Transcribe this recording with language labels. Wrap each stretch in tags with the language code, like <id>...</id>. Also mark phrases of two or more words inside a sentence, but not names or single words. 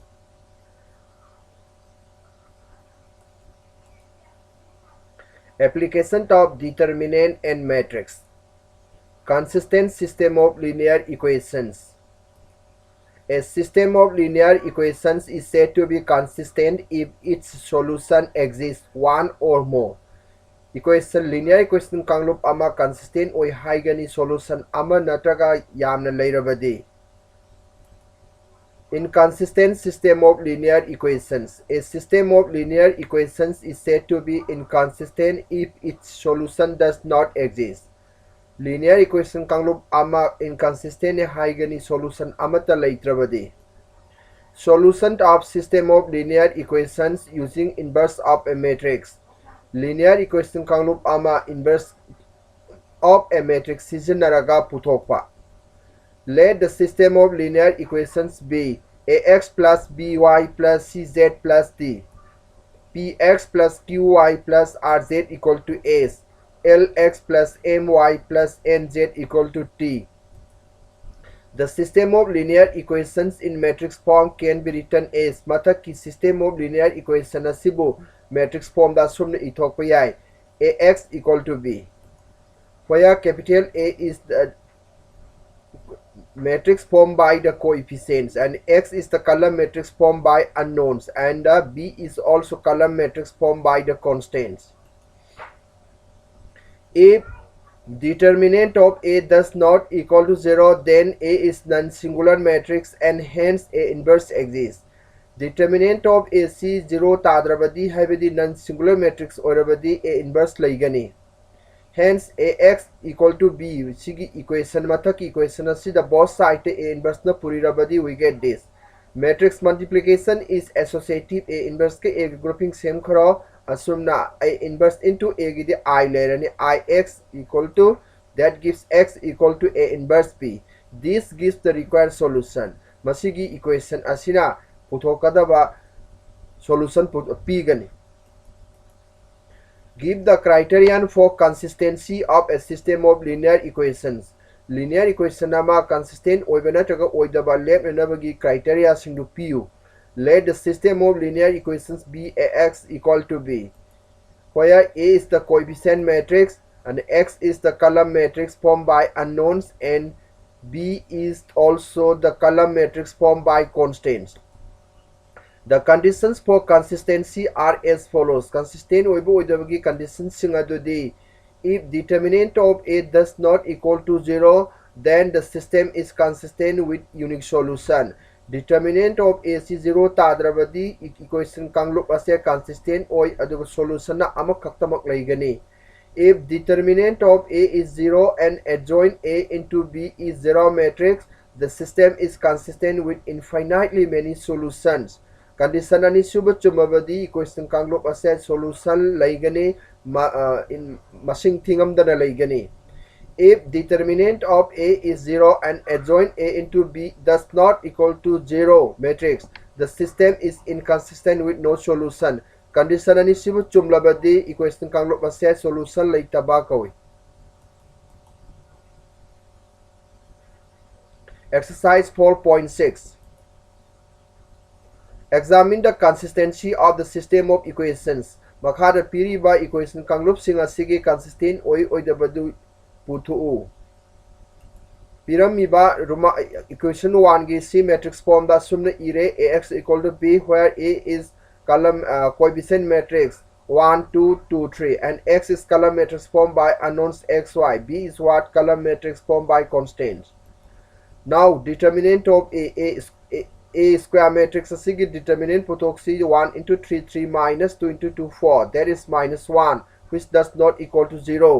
<en>Application of determinant and matrix. Consistent system of linear equations. A system of linear equations is said to be consistent if its solution exists one or more. Linear equation</en> <mni>kanglup ama consistent oi haigani solution ama natraga yamna leirabadi.</mni> <en>Inconsistent system of linear equations. A system of linear equations is said to be inconsistent if its solution does not exist. Linear equation</en> <mni>kanglup ama inconsistent haigani solution amata leitrabadi.</mni> <en>Solution of system of linear equations using inverse of a matrix. Linear equation</en> <mni>kanglup ama</mni> <en>inverse of a matrix</en> <mni>sizinaraga putokpa.</mni> <en>Let the system of linear equations be ax plus by plus cz plus d, px plus qy plus rz equal to s, lx plus my plus nz equal to t. The system of linear equations in matrix form can be written as</en> <mni>mathak ki</mni> <en>system of linear equation asibu matrix form</en> <mni>da sumna ithokpa yai</mni> <en>ax equal to b, where capital A is the matrix formed by the coefficients and x is the column matrix formed by unknowns and b is also column matrix formed by the constants. If determinant of A does not equal to 0, then A is non-singular matrix and hence A inverse exists. Determinant of A C 0</en> <mni>tadrabadi haibadi</mni> <en>non-singular matrix orabadi A inverse laigani. Hence ax equal to b</en> <mni>sigi equation mathak equation asida</mni> <en>both side A inverse</en> <mni>na purirabadi</mni> <en>we get this. Matrix multiplication is associative A inverse ke A grouping same</en> <mni>kharo asumna</mni> <en>A inverse into A</en> <mni>gidi I lerani</mni> <en>ix equal to that gives x equal to A inverse b. This gives the required solution.</en> <mni>Masigi equation asina puthokadaba solution p gani.</mni> <en>Give the criterion for consistency of a system of linear equations. Linear equation</en> <mni>ama consistent oiba natraga oidaba lepnanabagi criteria singdu piu.</mni> <en>Let the system of linear equations be ax equal to b, where A is the coefficient matrix and x is the column matrix formed by unknowns and b is also the column matrix formed by constants. The conditions for consistency are as follows.</en> <mni>Consistent oibagi conditions singadudi.</mni> <en>If determinant of A does not equal to 0, then the system is consistent with unique solution. Determinant of A is 0</en> <mni>tadrabadi equation kanglup ase consistent oi aduga solution na amakaktamak laigani.</mni> <en>If determinant of A is 0 and adjoint A into B is 0 matrix, the system is consistent with infinitely many solutions.</en> <mni>Condition ani suba chumabadi equation kanglup ase solution laigani in masing thingam dana laigani.</mni> <en>If determinant of A is 0 and adjoint A into B does not equal to 0 matrix, the system is inconsistent with no solution.</en> <mni>Condition ani suba chumlabadi equation kanglup ase solution laitaba kawi.</mni> <en>Exercise 4.6. Examine the consistency of the system of equations.</en> <mni>Makhada piriba equation kanglup singa sige consistent oi oidabadu puthu. Piramiba ruma</mni> <en>equation 1 gi C matrix form</en> <mni>da sumna ire</mni> <en>ax equal to b, where A is column coefficient matrix 1 2 2 3 and x is column matrix formed by unknowns xy, b is what column matrix formed by constants. Now determinant of A square matrix</en> <mni>asigi determinant putoksi</mni> <en>1 into 3 3 minus 2 into 2 4, that is minus 1, which does not equal to 0.</en>